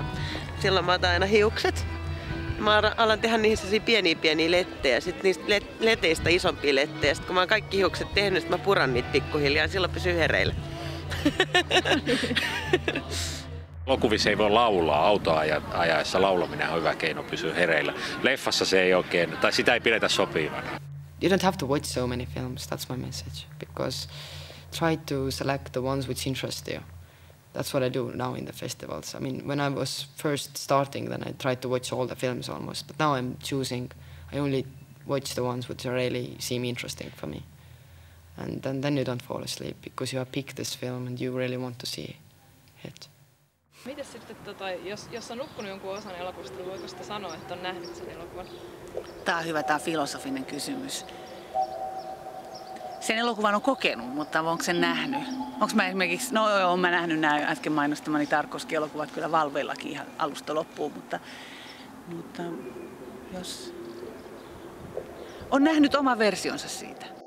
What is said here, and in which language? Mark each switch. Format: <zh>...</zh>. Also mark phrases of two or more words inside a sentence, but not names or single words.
<fi>Silloin mä otan aina hiukset. Mä alan tehdä niihin pieniä lettejä, sitten niistä leteistä isompia lettejä. Sitten kun mä oon kaikki hiukset tehnyt, mä puran niitä pikkuhiljaa ja silloin pysyy hereillä. Elokuvissa ei voi laulaa. Autoajaessa laulaminen on hyvä keino pysyä hereillä. Leffassa se ei oikein, tai sitä ei pidetä sopivana.</fi> <en>You don't have to watch so many films, that's my message, because try to select the ones which interest you. That's what I do now in the festivals. I mean, when I was first starting, then I tried to watch all the films almost, but now I'm choosing, I only watch the ones which really seem interesting for me. And then you don't fall asleep, because you have picked this film and you really want to see it.</en> <fi>Mites sitten, jos on nukkunut jonkun osan elokuvasta, niin voiko sitä sanoa, että on nähnyt sen elokuvan? Tämä on hyvä, tämä filosofinen kysymys. Sen elokuvan on kokenut, mutta onko sen nähnyt? Onko mä esimerkiksi, olen mä nähnyt nämä äsken mainostamani Tarkovski-elokuvat kyllä valveillakin ihan alusta loppuun, mutta jos on nähnyt oma versionsa siitä.</fi>